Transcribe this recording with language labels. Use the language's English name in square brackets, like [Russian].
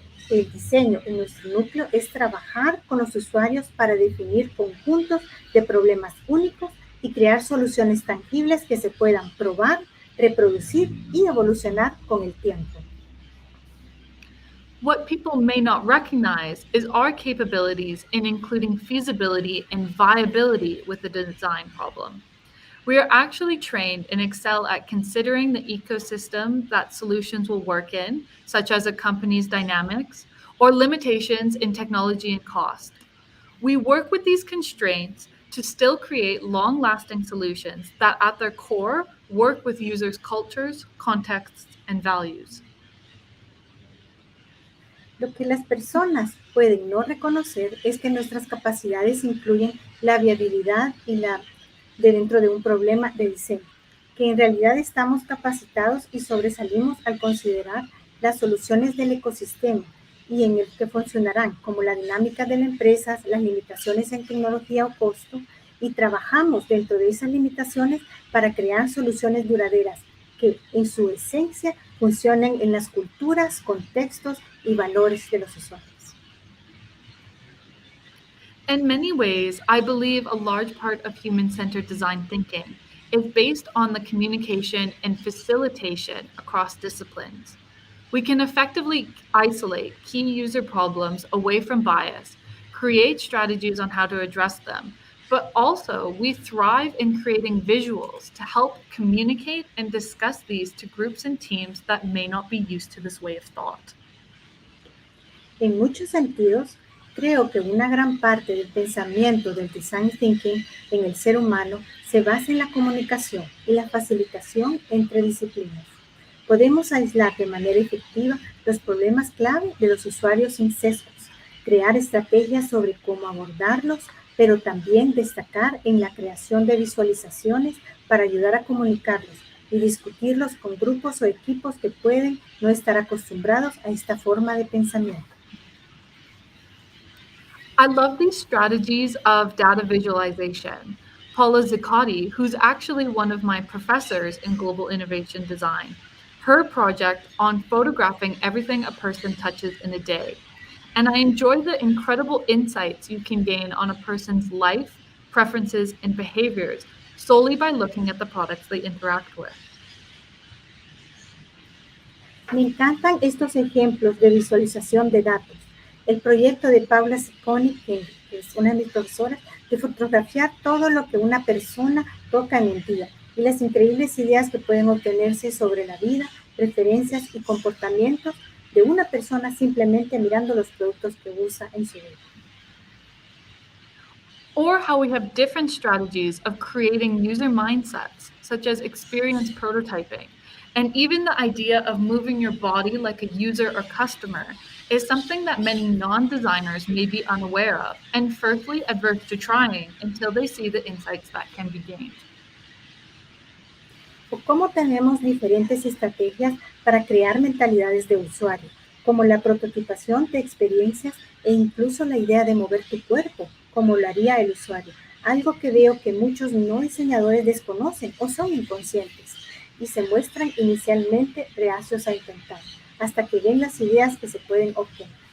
[Spanish] El diseño en nuestro núcleo es trabajar con los usuarios para definir conjuntos de problemas únicos y crear soluciones tangibles que se puedan probar, reproducir y evolucionar con el tiempo. [English] What people may not recognize is our capabilities in including feasibility and viability with the design problem. We are actually trained and excel at considering the ecosystem that solutions will work in, such as a company's dynamics, or limitations in technology and cost. We work with these constraints to still create long-lasting solutions that at their core work with users' cultures, contexts, and values. [Spanish] Lo que las personas pueden no reconocer es que nuestras capacidades incluyen la viabilidad y la de dentro de un problema de diseño, que en realidad estamos capacitados y sobresalimos al considerar las soluciones del ecosistema y en el que funcionarán, como la dinámica de la empresa, las limitaciones en tecnología o costo, y trabajamos dentro de esas limitaciones para crear soluciones duraderas que en su esencia funcionen en las culturas, contextos y valores de los usuarios. [English] In many ways, I believe a large part of human-centered design thinking is based on the communication and facilitation across disciplines. We can effectively isolate key user problems away from bias, create strategies on how to address them, but also we thrive in creating visuals to help communicate and discuss these to groups and teams that may not be used to this way of thought. [Spanish] En muchos sentidos, creo que una gran parte del pensamiento del design thinking en el ser humano se basa en la comunicación y la facilitación entre disciplinas. Podemos aislar de manera efectiva los problemas clave de los usuarios sin sesgos, crear estrategias sobre cómo abordarlos, pero también destacar en la creación de visualizaciones para ayudar a comunicarlos y discutirlos con grupos o equipos que pueden no estar acostumbrados a esta forma de pensamiento. [English] I love these strategies of data visualization. Paula Zicotti, who's actually one of my professors in global innovation design, her project on photographing everything a person touches in a day. And I enjoy the incredible insights you can gain on a person's life, preferences, and behaviors solely by looking at the products they interact with. [Spanish] Me encantan estos ejemplos de visualización de datos. El proyecto de Paula Zicconi, que es una de mis profesoras, de fotografiar todo lo que una persona toca en el día y las increíbles ideas que pueden obtenerse sobre la vida, preferencias y comportamientos de una persona simplemente mirando los productos que usa en su vida. [English] Or how we have different strategies of creating user mindsets, such as experience prototyping. And even the idea of moving your body like a user or customer is something that many non-designers may be unaware of and firstly adverse to trying until they see the insights that can be gained. [Spanish] O cómo tenemos diferentes estrategias para crear mentalidades de usuario, como la prototipación de experiencias e incluso la idea de mover tu cuerpo, como lo haría el usuario, algo que veo que muchos no diseñadores desconocen o son inconscientes y se muestran inicialmente reacios a intentar, hasta que ven las ideas que se pueden obtener.